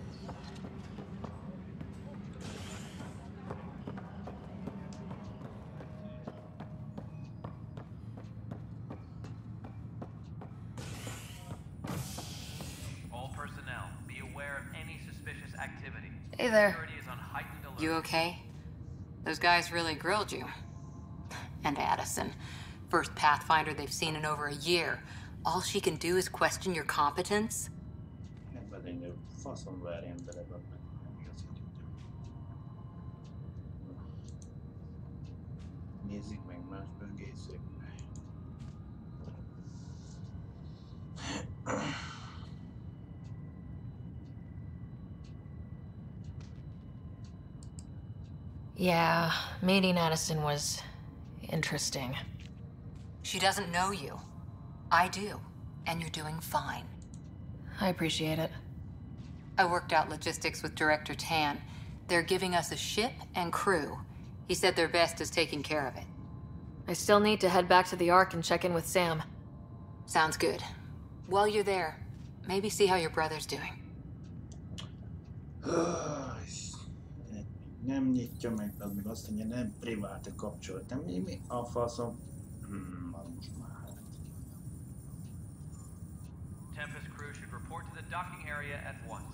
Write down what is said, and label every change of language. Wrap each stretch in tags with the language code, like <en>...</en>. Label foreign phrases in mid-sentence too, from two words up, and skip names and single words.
<en>All personnel, be aware of any suspicious activity. Hey there. Security is on heightened alert. You okay? Those guys really grilled you. And Addison. First Pathfinder they've seen in over a year. All she can do is question your competence?</en> <hu>Nem pedig faszom verjem bele, meg nem igaz, hogy nézzük meg más böngészők.</hu> <en>Yeah, meeting Addison was interesting. She doesn't know you. I do. And you're doing fine. I appreciate it. I worked out logistics with Director Tan. They're giving us a ship and crew. He said their best is taking care of it. I still need to head back to the Ark and check in with Sam. Sounds good. While you're there, maybe see how your brother's doing.</en> <hu>Nem nyitja meg, az meg azt mondja, nem privát a kapcsolat. Nem, mi a faszom? Most már.</hu> <en>Tempest crew should report to the docking area at once.</en>